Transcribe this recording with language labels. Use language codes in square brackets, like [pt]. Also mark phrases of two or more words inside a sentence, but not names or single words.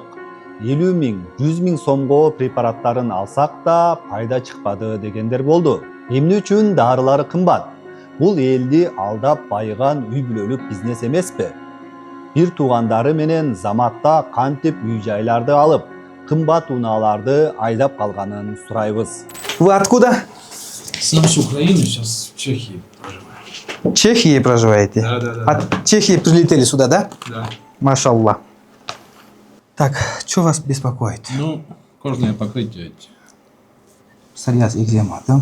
[ky] 50 миң, 100 миң сомго препараттарын алсак да пайда чыкпады дегендер болду. Эмне үчүн дарылары кымбат? Бул элди алдап байыган үй бүлөлүк бизнес эмеспи? Бир туугандары менен заматта кантип үй жайларды алып, кымбат унааларды айдап калганын сурайбыз. [ru] Вы откуда? Сам с Украины, сейчас в Чехии проживаю. В Чехии проживаете? Да. От Чехии прилетели сюда, да? Да. Машаллах. Так, что вас беспокоит? Ну, кожное покрытие. Псориаз, экзема, да?